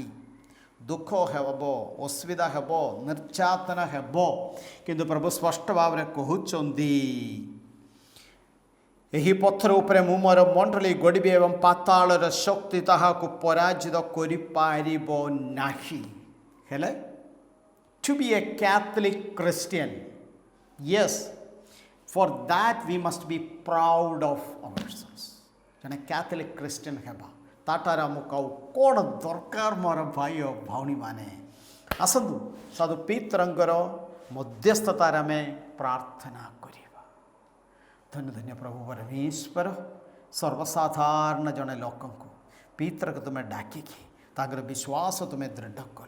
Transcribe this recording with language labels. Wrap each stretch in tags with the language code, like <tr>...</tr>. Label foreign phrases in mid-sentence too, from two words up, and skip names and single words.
<or>ଦୁଃଖ ହେବ, ଅସୁବିଧା ହେବ, ନିର୍ଯାତନା ହେବ, କିନ୍ତୁ ପ୍ରଭୁ ସ୍ପଷ୍ଟ ଭାବରେ କହୁଛନ୍ତି, ଏହି ପଥର ଉପରେ ମୁଁ ମୋର ମଣ୍ଡଳୀ ଗଢ଼ିବି ଏବଂ ପାତାଳର ଶକ୍ତି ତାହାକୁ ପରାଜିତ କରିପାରିବ ନାହିଁ।</or> <en>ହେଲେ to be a Catholic Christian, yes, for that we must be proud of ourselves.</en> <or>ଜଣେ କ୍ୟାଥୋଲିକ୍ ଖ୍ରୀଷ୍ଟିଆନ ହେବା ତାଠାରେ ଆମକୁ ଆଉ କ'ଣ ଦରକାର? ମୋର ଭାଇ ଓ ଭଉଣୀମାନେ, ଆସନ୍ତୁ ସାଧୁ ପିତରଙ୍କର ମଧ୍ୟସ୍ଥତାରେ ଆମେ ପ୍ରାର୍ଥନା କରିବା। ଧନ୍ୟ ଧନ୍ୟ ପ୍ରଭୁ ପରମେଶ୍ୱର, ସର୍ବସାଧାରଣ ଜଣେ ଲୋକଙ୍କୁ ପିତରକୁ ତୁମେ ଡାକିକି ତାଙ୍କର ବିଶ୍ୱାସ ତୁମେ ଦୃଢ଼ କର।</or>